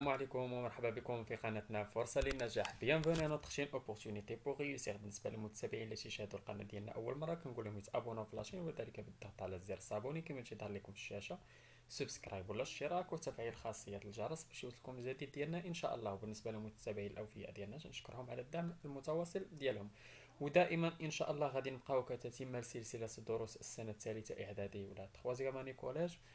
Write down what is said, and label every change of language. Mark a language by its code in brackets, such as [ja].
[ar] السلام عليكم ومرحبا بكم في قناتنا فرصة للنجاح. [fr] bienvenue à notre chaîne opportunité pour réussir. [ar] بالنسبة للمتابعين اللي تيشاهدوا القناة ديالنا أول مرة كنقول لهم يتابوناو في لاشين وذلك بالضغط على زر صابوني كما تيظهر لكم في الشاشة، سبسكرايب ولا اشتراك وتفعيل خاصية الجرس باش يوصلكم الجديد ديالنا إن شاء الله. وبالنسبة للمتابعين الأوفياء ديالنا تنشكرهم على الدعم المتواصل ديالهم، ودائما إن شاء الله غادي نبقاو كتتم سلسلة دروس السنة الثالثة إعدادي ولا [fr] troisième année [ar] كوليج.